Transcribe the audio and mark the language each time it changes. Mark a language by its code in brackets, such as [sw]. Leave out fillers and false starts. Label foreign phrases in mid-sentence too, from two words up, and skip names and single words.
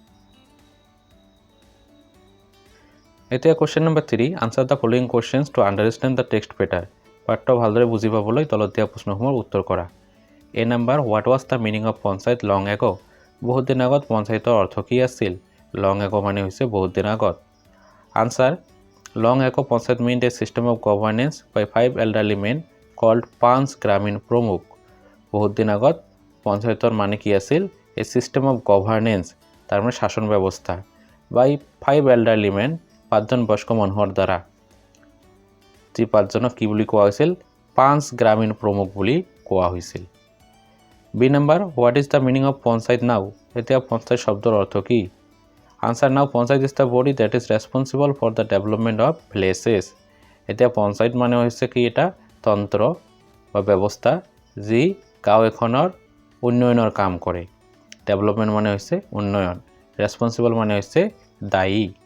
[en] এতিয়া question number 3 answer the following questions to understand the text better [as] পাঠ্য ভালদৰে বুজি পাবলৈ তলত দিয়া প্ৰশ্নসমূহৰ উত্তৰ কৰা [en] A number what was the meaning of Panchayat long ago [as] বহুত দিন আগত পঞ্চায়তৰ অৰ্থ কি আছিল [en] long ago [as] মানে হৈছে বহুত দিন আগত [en] answer long ago Panchayat meant a system of governance by 5 elderly men called [as] পাঁচ গ্রামীণ প্ৰমুখ বহুত দিন আগত পঞ্চায়তৰ মানে কি আছিল [en] a system of governance [as] তাৰ মানে শাসন ব্যৱস্থা [en] by 5 elderly men [as] পাঁচজন বয়স্ক মানুহৰ দ্বাৰা যি পাঁচজনক কি বুলি কোৱা হৈছিল পাঁচ গ্রামীণ প্ৰমুখ বুলি কোৱা হৈছিল [en] B number what is the meaning of Panchayat now [as] এতিয়া পঞ্চায়ত শব্দৰ অৰ্থ কি [en] answer now Panchayat is the body that is responsible for the development of villages [as] এতিয়া পঞ্চায়ত মানে হৈছে কি এটা তন্ত্ৰ বা ব্যৱস্থা যি গাঁও এখনৰ উন্নয়নৰ কাম কৰে ডেভেলপমেন্ট মানে হৈছে উন্নয়ন রেসপন্সিবল মানে হৈছে দায়ী